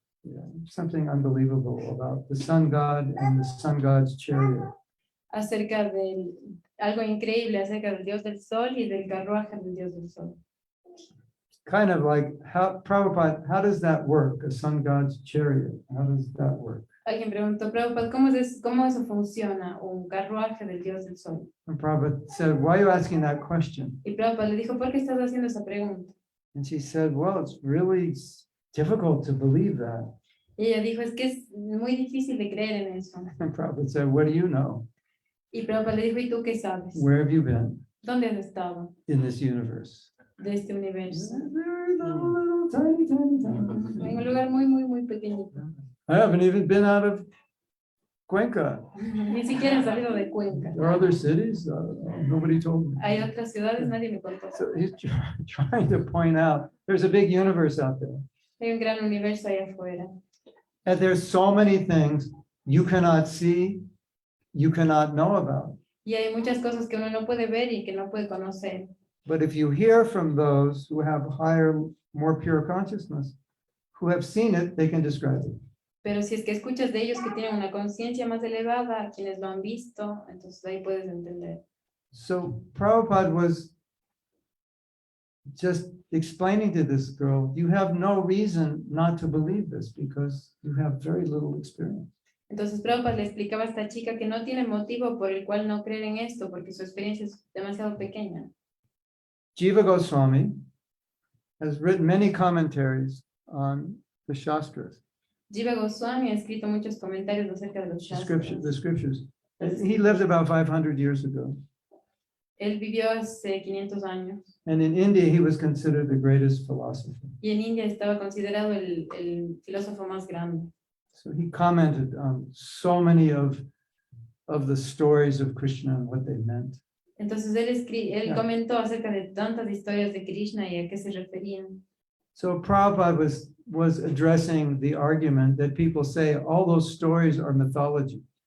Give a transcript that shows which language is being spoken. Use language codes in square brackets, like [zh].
[en] Yeah, something unbelievable about the sun god and the sun god's chariot. [es] Acerca de algo increíble acerca del Dios del Sol y del carruaje del Dios del Sol. [en] Kind of like how Prabhupada, how does that work? A sun god's chariot. How does that work? [es] Alguien preguntó, Prabhupada, ¿cómo eso funciona? Un carruaje del Dios del Sol. [en] And Prabhupada said, why are you asking that question? [es] Y Prabhupada le dijo, ¿por qué estás haciendo esa pregunta? [en] And she said, well, it's really difficult to believe that. [es] Y ella dijo, es que es muy difícil de creer en eso. [en] And Prabhupada said, what do you know? [es] Y Prabhupada le dijo, ¿y tú qué sabes? [en] Where have you been [es] ¿Dónde has estado [en] in this universe? [es] de este universo? [en] Very little, tiny, tiny, tiny. [es] En un lugar muy, muy, muy pequeñito. [en] I haven't even been out of Cuenca. [es] Ni siquiera he salido de Cuenca. [en] There are other cities. Nobody told me. [es] Hay otras ciudades, nadie me contó. [en] So he's trying to point out there's a big universe out there. [es] Hay un gran universo allá afuera. [en] And there's so many things you cannot see, you cannot know about. [es] Y hay muchas cosas que uno no puede ver y que no puede conocer. [en] But if you hear from those who have higher, more pure consciousness, who have seen it, they can describe it. [es] Pero si es que escuchas de ellos que tienen una conciencia más elevada, quienes lo han visto, entonces ahí puedes entender. [en] So Prabhupada was just explaining to this girl, you have no reason not to believe this because you have very little experience. [es] Entonces Prabhupada le explicaba a esta chica que no tiene motivo por el cual no creer en esto, porque su experiencia es demasiado pequeña. [en] Jiva Goswami has written many commentaries on the Shastras, [es] Jiva Goswami ha escrito muchos comentarios acerca de los [en] the [es] Shastras. [en] scriptures. And he lived about 500 years ago. [es] Él vivió hace 500 años [en] And in India, he was considered the greatest philosopher. [es] y en India estaba considerado el filósofo más grande. [en] So he commented on so many of the stories of Krishna and what they meant. [es] Entonces él [en] Yeah. [es] comentó acerca de tantas historias de Krishna y a qué se referían. [en] So Prabhupada was addressing the argument that people say all those stories are mythology.